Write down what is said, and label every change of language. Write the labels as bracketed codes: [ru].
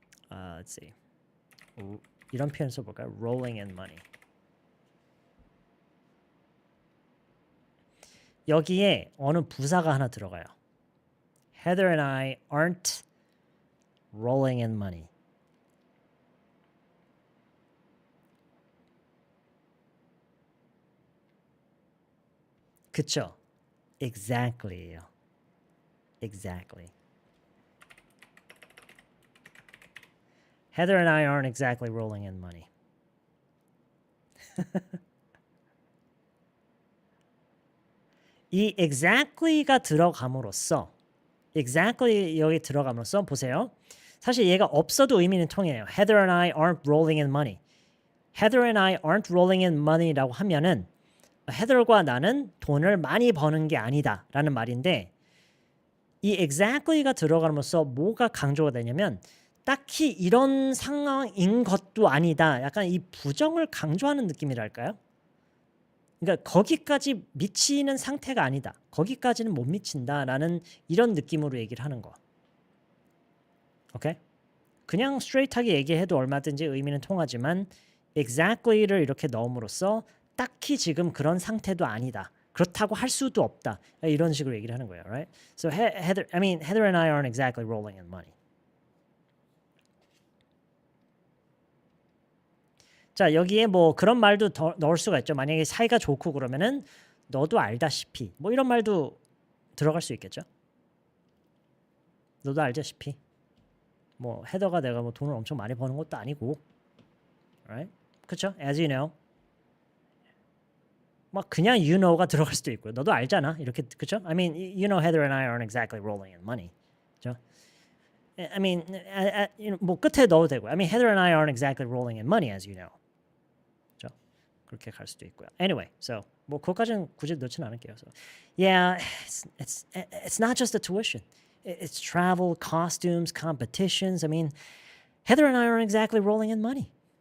[en] Let's see. [ko] 이런 표현 써볼까요? [en] Rolling in money. [ko] 여기에 어느 부사가 하나 들어가요. [en] Heather and I aren't rolling in money. [ko] 그쵸? Exactly예요. Exactly. [en] Heather and I aren't exactly rolling in money. [ko] 이 exactly가 들어감으로써 exactly 여기 들어감으로써 보세요. 사실 얘가 없어도 의미는 통해요. [en] Heather and I aren't rolling in money. Heather and I aren't rolling in money [ko] 라고 하면은 Heather과 나는 돈을 많이 버는 게 아니다 라는 말인데 이 exactly가 들어감으로써 뭐가 강조가 되냐면 딱히 이런 상황인 것도 아니다. 약간 이 부정을 강조하는 느낌이랄까요? 그러니까 거기까지 미치는 상태가 아니다. 거기까지는 못 미친다라는 이런 느낌으로 얘기를 하는 거. 오케이? 그냥 스트레이트하게 얘기해도 얼마든지 의미는 통하지만 exactly를 이렇게 넣음으로써 딱히 지금 그런 상태도 아니다. 그렇다고 할 수도 없다. 이런 식으로 얘기를 하는 거예요, right? [en] So Heather and I aren't exactly rolling in money. [ko] 자, 여기에 뭐 그런 말도 더 넣을 수가 있죠. 만약에 사이가 좋고 그러면은 너도 알다시피 뭐 이런 말도 들어갈 수 있겠죠. 너도 알다시피 뭐 헤더가 내가 뭐 돈을 엄청 많이 버는 것도 아니고, right? 그렇죠? [en] As you know. [ko] 막 그냥 you know가 들어갈 수도 있고요. 너도 알잖아. 이렇게 그렇죠? [en] I mean, you know, Heather and I aren't exactly rolling in money. [ko] 그렇죠? [en] I mean, [ko] 뭐 끝에 넣어도 되고요. [en] I mean, Heather and I aren't exactly rolling in money, as you know. [ko] 그렇죠? 그렇게 갈 수도 있고요. Anyway, so 뭐 그것까지는 굳이 넣지는 않을게요. [en] So, yeah, it's not just the tuition. It's travel, costumes, competitions. I mean, Heather and I aren't exactly rolling in money.